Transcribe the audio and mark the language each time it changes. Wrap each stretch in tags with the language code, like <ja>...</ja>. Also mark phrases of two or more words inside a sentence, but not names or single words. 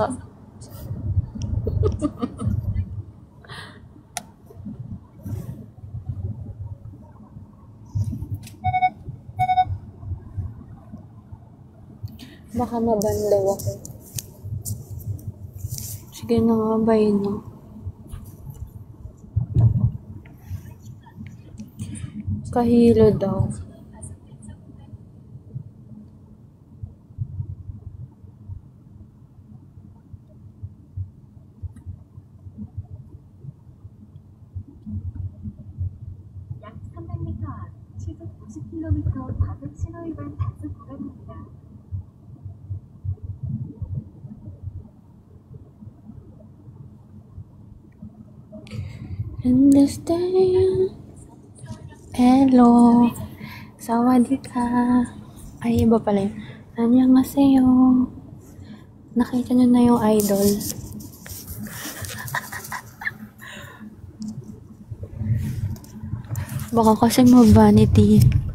<tl>Baka mabanlaw ako. Sige na nga, bye na. Kahilo daw.</tl> <ko>약 300m 앞 시속 90km 과속 신호 위반 단속 구간입니다.</ko> <en>Understand? Hello.</en> <th>สวัสดีค่ะ.</th> <tl>Ay, iba pala yun. Annyeonghaseyo. Nakita nyo na yung idol. Baka kasi ma-vanity.</tl>